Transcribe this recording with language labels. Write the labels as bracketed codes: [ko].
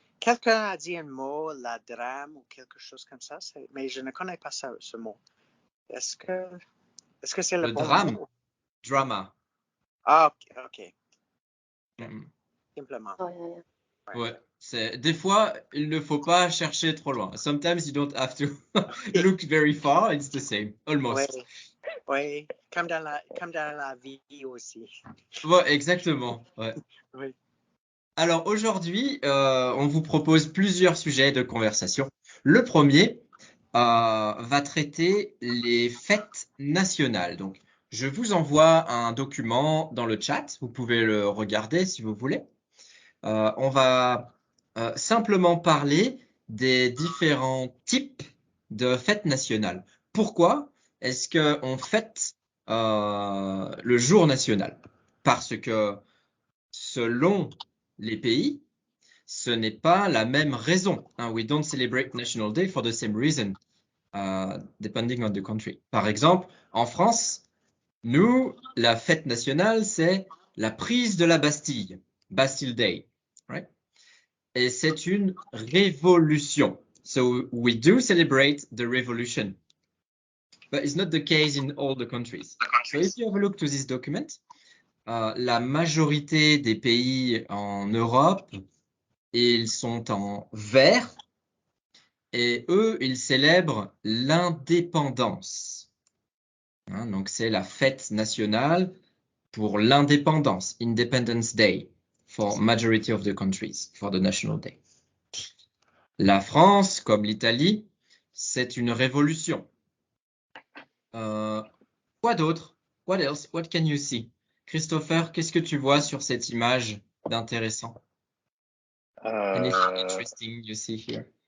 [fr] Quelqu'un a dit un mot, la drame ou quelque chose comme ça, mais je ne connais pas ce mot. Est-ce que c'est le Le bon drame, mot? [en] drama. Ah, ok. Mhm. [fr] Simplement. [en] Oh, yeah, yeah. [fr] Ouais, des fois, il ne faut pas chercher trop loin. [en] Sometimes you don't have to look very far, it's the same, [fr] Oui, [en] almost. [fr] oui, comme dans la vie aussi. Ouais, exactement. Ouais. Oui. Alors aujourd'hui, on vous propose plusieurs sujets de conversation. Le premier va traiter les fêtes nationales. Donc, je vous envoie un document dans le chat. Vous pouvez le regarder si vous voulez. On va simplement parler des différents types de fêtes nationales. Pourquoi est-ce qu'on fête le jour national? Parce que selon les pays, ce n'est pas la même raison. [en] We don't celebrate National Day for the same reason, depending on the country. [fr] Par exemple, en France, nous, la fête nationale, c'est la prise de la Bastille, [en] Bastille Day, right? [fr] Et c'est une révolution. [en] So we do celebrate the revolution, but it's not the case in all the countries. So if you have a look to this document, [fr] la majorité des pays en Europe, ils sont en vert et eux, ils célèbrent l'indépendance. Donc c'est la fête nationale pour l'indépendance, [en] Independence Day, for majority of the countries, for the National Day. [fr] La France, comme l'Italie, c'est une révolution. Quoi d'autre? [en] What else? What can you see? [fr] Christopher, qu'est-ce que tu vois sur cette image d'intéressant? [en] Anything interesting you see here?